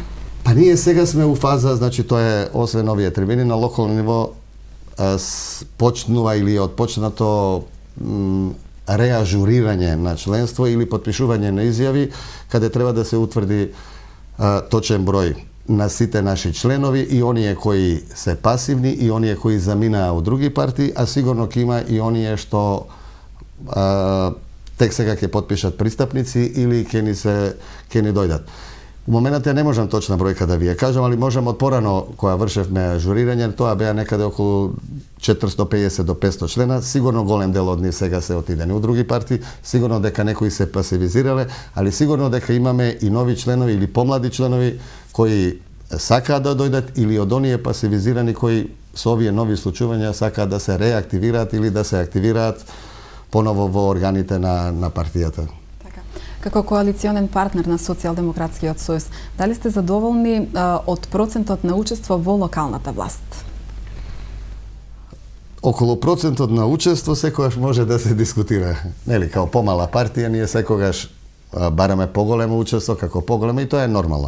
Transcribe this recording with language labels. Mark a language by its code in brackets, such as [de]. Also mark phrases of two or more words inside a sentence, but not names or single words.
[mk] Па ние сега сме у фаза, значи тоа е освен овие термини на локално ниво почнува или е отпочнато реажурирање на членство или подпишување на изјави каде треба да се утврди точен број на сите наши членови и оние кои се пасивни и оние кои заминаа од други партии, а сигурно ќе има и оние што тек сега ќе подпишат пристапници или ќе ни дојдат. У моменат ја не можем точна бројка да ви је кажем, али можем од порано која вршевме журирање, то је некада около 450 до 500 члена, сигурно голем дел од њих сега се отидене у други партији, сигурно дека некоји се пасивизирале, али сигурно дека имаме и нови членови или помлади членови који сака да дојдат или од оније пасивизирани који с овије нови случувања сака да се реактивират или да се активират поново во органите на партијата. Како коалиционен партнер на Социјалдемократскиот сојуз, дали сте задоволни од процентот на учество во локалната власт? Околу процентот на учество секогаш може да се дискутира. Нели, као помала партија, ние секогаш бараме поголемо учество, како поголемо, и тоа е нормално.